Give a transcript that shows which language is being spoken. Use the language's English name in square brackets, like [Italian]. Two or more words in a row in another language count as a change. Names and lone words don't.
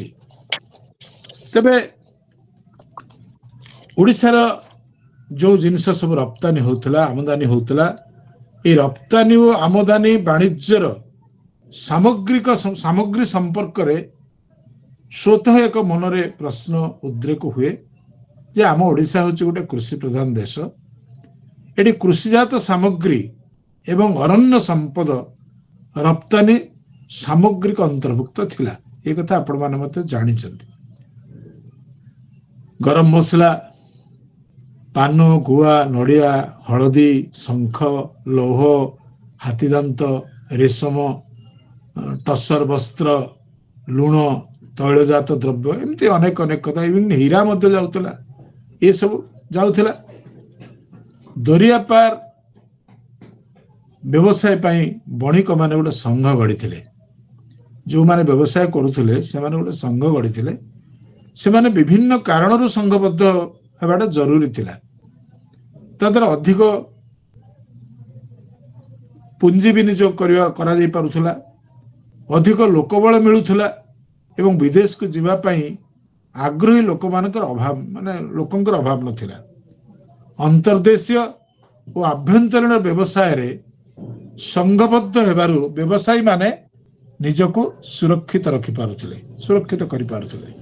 [Odia] ତେବେ ଓଡ଼ିଶାର ଯୋ ଜିନିଷ ସବୁ ରପ୍ତାନି ହେଉଥିଲା, ଆମଦାନି ହେଉଥିଲା, ଏ ରପ୍ତାନି ଆଉ ଆମଦାନି ବାଣିଜ୍ୟର ସାମଗ୍ରୀ ସମ୍ପର୍କ ରେ ସ୍ୱତଃ ଏକ ମନରେ ପ୍ରଶ୍ନ ଉଦ୍ରେକ ହୁଏ ଯେ ଆମ ଓଡ଼ିଶା ହେଉଛି ଗୋଟେ କୃଷି ପ୍ରଧାନ ଦେଶ। ଏଠି କୃଷିଜାତ ସାମଗ୍ରୀ ଏବଂ ଅରଣ୍ୟ ସମ୍ପଦ ରପ୍ତାନି ସାମଗ୍ରୀର ଅନ୍ତର୍ଭୁକ୍ତ ଥିଲା। ଏ କଥା ଆପଣ ମାନେ ମଧ୍ୟ ଜାଣିଛନ୍ତି। ଗରମ ମସଲା, ପାନ, ଗୁଆ, ନଡ଼ିଆ, ହଳଦୀ, ଶଙ୍ଖ, ଲୌହ, ହାତୀଦାନ୍ତ, ରେଶମ, ଟସର ବସ୍ତ୍ର, ଲୁଣ, ତୈଳଜାତ ଦ୍ରବ୍ୟ, ଏମିତି ଅନେକ ଅନେକ କଥା, ଇଭେନ ହୀରା ମଧ୍ୟ ଯାଉଥିଲା, ଏ ସବୁ ଯାଉଥିଲା। ଦରିଆ ପାର ବ୍ୟବସାୟ ପାଇଁ ବଣିକ ମାନେ ଗୋଟେ ସଂଘ ଗଢ଼ି, ଯୋ ମାନେ ବ୍ୟବସାୟ କରୁଥିଲେ ସେ ମାନେ ଗୋଟେ ସଂଘ ଗଢ଼ି, ସେ ମାନେ ବିଭିନ୍ନ କାରଣରୁ ସଂଘବଦ୍ଧ ହେବାଟା ଜରୁରୀ ଥିଲା। ତା ଦ୍ୱାରା ଅଧିକ ପୁଞ୍ଜି ବିନିଯୋଗ କରା ଯାଇ ପାରୁଥିଲା, ଅଧିକ ଲୋକବଳ ମିଳୁଥିଲା ଏବଂ ବିଦେଶକୁ ଯିବା ପାଇଁ ଆଗ୍ରହୀ ଲୋକମାନଙ୍କର ଅଭାବ ଲୋକଙ୍କର ଅଭାବ ନଥିଲା। ଅନ୍ତର୍ଦେଶୀୟ ଓ ଆଭ୍ୟନ୍ତରୀଣ ବ୍ୟବସାୟରେ ସଂଘବଦ୍ଧ ହେବାରୁ ବ୍ୟବସାୟୀ ମାନେ ନିଜକୁ ସୁରକ୍ଷିତ କରିପାରୁଥିଲେ।